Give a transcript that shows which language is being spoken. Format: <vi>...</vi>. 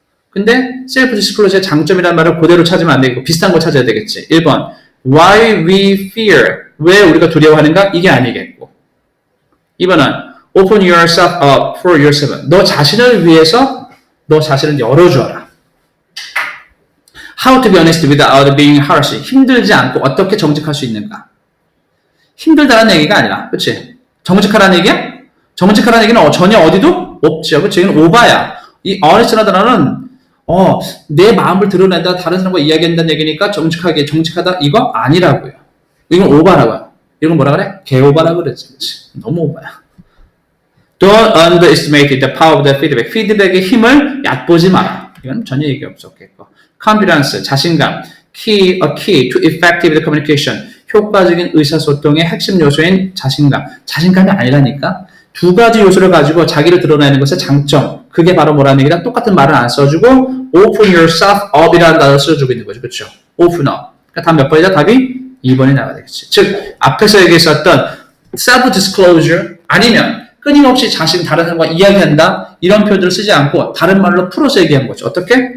<ko>근데 셀프 디스클로저의 장점이라는 말을 그대로 찾으면 안 되고 비슷한 거 찾아야 되겠지. 1번</ko> <en>Why we fear,</en> <ko>왜 우리가 두려워하는가? 이게 아니겠고 2번은</ko> <en>Open yourself up for yourself,</en> <ko>너 자신을 위해서 너 자신을 열어주어라.</ko> <en>How to be honest without being harsh,</en> <ko>힘들지 않고 어떻게 정직할 수 있는가? 힘들다는 얘기가 아니라, 그치? 정직하라는 얘기야? 정직하라는 얘기는 전혀 어디도 없죠. 그치? 이건 오바야. 이 honest라는 단어는 내 마음을 드러낸다, 다른 사람과 이야기한다는 얘기니까 정직하다, 이거 아니라고요. 이건 오바라고요. 이건 뭐라 그래? 개오바라고 그랬지. 너무 오바야.</ko> <en>Don't underestimate the power of the feedback.</en> <ko>피드백의 힘을 얕보지 마라. 이건 전혀 얘기 없었겠고. Confidence, 자신감.</ko> <en>A key to effective communication.</en> <ko>효과적인 의사소통의 핵심 요소인 자신감. 자신감이 아니라니까. 두 가지 요소를 가지고 자기를 드러내는 것의 장점. 그게 바로 뭐라는 얘기다? 똑같은 말을 안 써주고</ko> <en>open yourself up</en> <ko>이라는 단어를 써주고 있는 거죠. 그렇죠? open up. 그러니까 답 몇 번이다? 답이 2번이 나와야 되겠지. 즉 앞에서 얘기했었던 self-disclosure 아니면 끊임없이 다른 사람과 이야기한다 이런 표현들을 쓰지 않고 다른 말로 풀어서 얘기한 거죠. 어떻게?</ko>